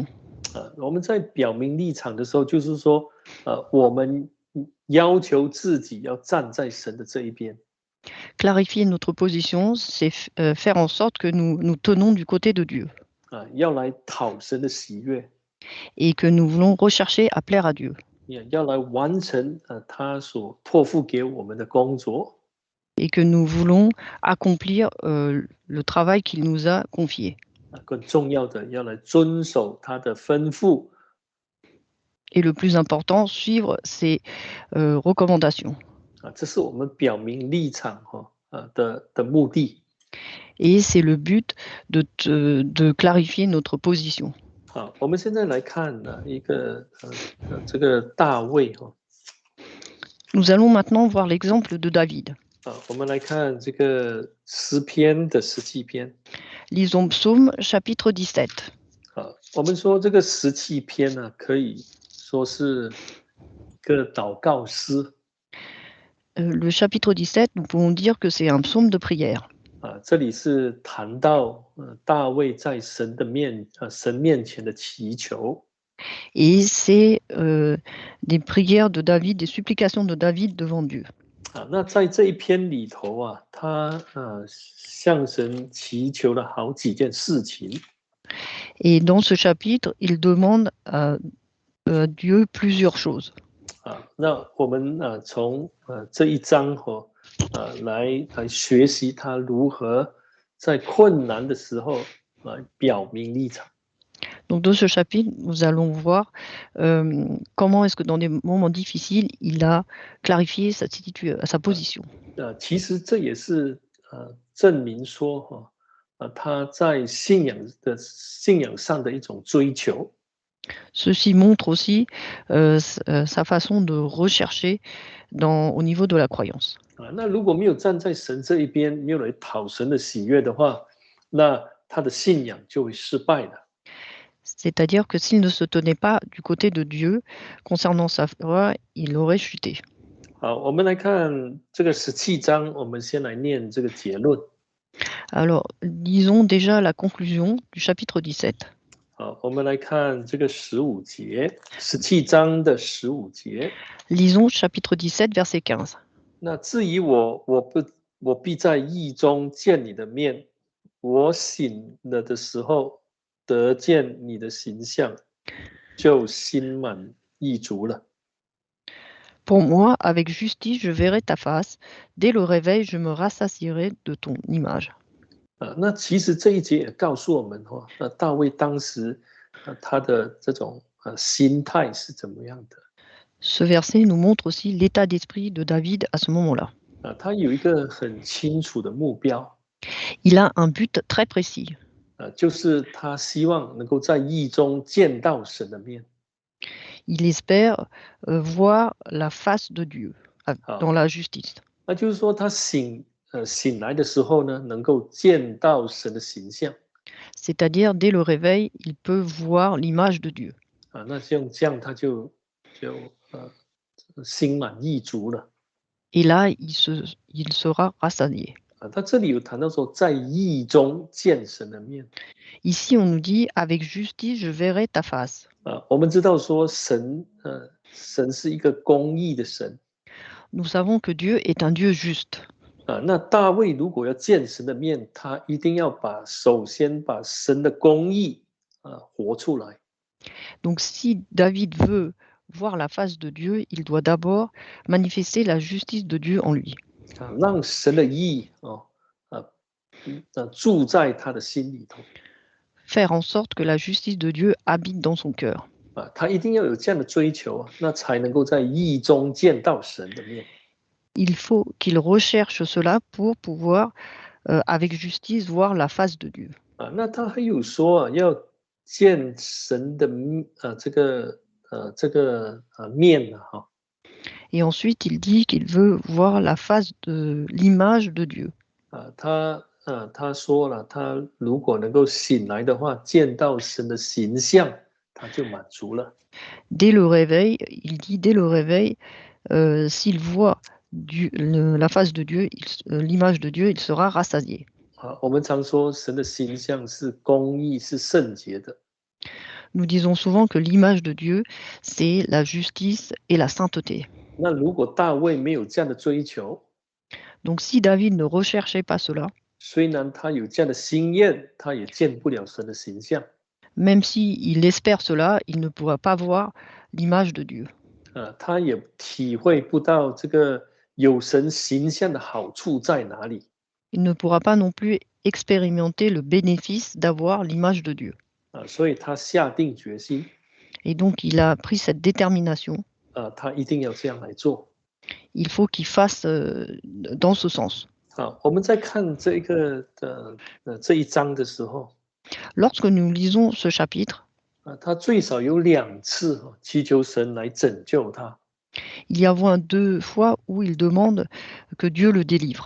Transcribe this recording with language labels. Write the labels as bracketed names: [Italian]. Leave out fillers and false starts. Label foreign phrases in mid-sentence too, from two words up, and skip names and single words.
[Chinese] 我们在表明立场的时候，就是说，我们要求自己要站在神的这一边。 [French] Clarifier notre position, c'est faire en sorte que nous tenons du côté de Dieu [Chinese] 要来讨神的喜悦， [French] et que nous voulons rechercher à plaire à Dieu [Chinese] 要来完成他所托付给我们的工作。 [French] et que nous voulons accomplir le travail qu'il nous a confié. [Chinese] 更重要的，要来遵守他的吩咐。 [French] Et le plus important, suivre ses recommandations. [Chinese] 这是我们表明立场的目的。 [French] Et c'est le but de clarifier notre position. [Chinese] 我们现在来看一个这个大卫。 [French] Nous allons maintenant voir l'exemple de David. [Chinese] 我们来看这个诗篇的17篇。 [French] Lisons Psaume chapitre 17. [Chinese] 我们说这个17篇呢，可以说是个祷告诗。 [French] Le chapitre 17, nous pouvons dire que c'est un psaume de prière. [Chinese] 这里是谈到大卫在神面前的祈求。 [French] Et c'est des prières de David, des supplications de David devant Dieu. [Chinese] 那在这一篇里头他向神祈求了好几件事情。 [French] Et dans ce chapitre, il demande à Dieu plusieurs choses. [Chinese] 那我们从这一章来学习他如何在困难的时候来表明立场。 [French] Donc dans ce chapitre, nous allons voir comment est-ce que dans des moments difficiles, il a clarifié sa position. [Chinese] 其实这也是证明说他在信仰上的一种追求。 [French] Ceci montre aussi sa façon de rechercher au niveau de la croyance. [Chinese] 那如果没有站在神这一边，没有来讨神的喜悦的话，那他的信仰就会失败了。 [French] C'est-à-dire que s'il ne se tenait pas du côté de Dieu concernant sa foi, il aurait chuté. [Chinese] 我们来看这个17章，我们先来念这个结论。 [French] Alors, lisons déjà la conclusion du chapitre 17. [Chinese] 我们来看这个15节，17章的15节。 [French] Lisons chapitre 17, verset 15. [Chinese] 那至于我必在义中见你的面，我醒了的时候得见你的形象，就心满意足了。 [French] Pour moi, avec justice, je verrai ta face. Dès le réveil, je me rassasierai de ton image. [Chinese] 那其实这一节也告诉我们那大卫当时他的这种心态是怎么样的。 [French] Ce verset nous montre aussi l'état d'esprit de David à ce moment-là. [Chinese] 他有一个很清楚的目标。 [French] Il a un but très précis. [Chinese] 就是他希望能够在义中见到神的面。 [French] Il espère voir la face de Dieu dans la justice. [Chinese] 那就是说他醒来的时候呢，能够见到神的形象。 [French] C'est-à-dire, dès le réveil, il peut voir l'image de Dieu. [Chinese] 那这样他就心满意足了。 [French] Et là, il sera rassasié. [Chinese] 他这里有谈到说，在义中见神的面。 [French] Ici, on nous dit, avec justice, je verrai ta face. [Chinese] 我们知道说神是一个公义的神。 [French] Nous savons que Dieu est un Dieu juste. [Chinese] 那大卫如果要见神的面，他一定要首先把神的公义活出来。 [French] Donc, si David veut voir la face de Dieu, il doit d'abord manifester la justice de Dieu en lui. [Chinese] 让神的义住在他的心里头。 [French] Faire en sorte que la justice de Dieu habite dans son cœur. [Chinese] 他一定要有这样的追求，那才能够在义中见到神的面。 [French] Il faut qu'il recherche cela pour pouvoir, avec justice, voir la face de Dieu. [Chinese] 那他还有说要见神的这个面哈。 [French] Et ensuite, il dit qu'il veut voir la face de l'image de Dieu. [Chinese] 他说了，他如果能够醒来的话，见到神的形象，他就满足了。 [French] Dès le réveil, il dit, dès le réveil, s'il voit la face de Dieu, l'image de Dieu, il sera rassasié. [Chinese] 我们常说神的形象是公义、是圣洁的。 [French] Nous disons souvent que l'image de Dieu, c'est la justice et la sainteté. [Chinese] 那如果大卫没有这样的追求， [French] Donc si David ne recherchait pas cela, [Chinese] 虽然他有这样的心愿，他也见不了神的形象。 [French] même s'il espère cela, il ne pourra pas voir l'image de Dieu. [Chinese] 他也体会不到这个有神形象的好处在哪里。 [French] Il ne pourra pas non plus expérimenter le bénéfice d'avoir l'image de Dieu. [Chinese] 所以他下定决心。 [French] Et donc il a pris cette détermination. [Chinese] 他一定要这样来做。 [French] Il faut qu'il fasse dans ce sens. [Chinese] 我们在看这一章的时候， [French] Lorsque nous lisons ce chapitre, [Chinese] 他最少有2次祈求神来拯救他。 [French] il y a au moins 2 fois où il demande que Dieu le délivre.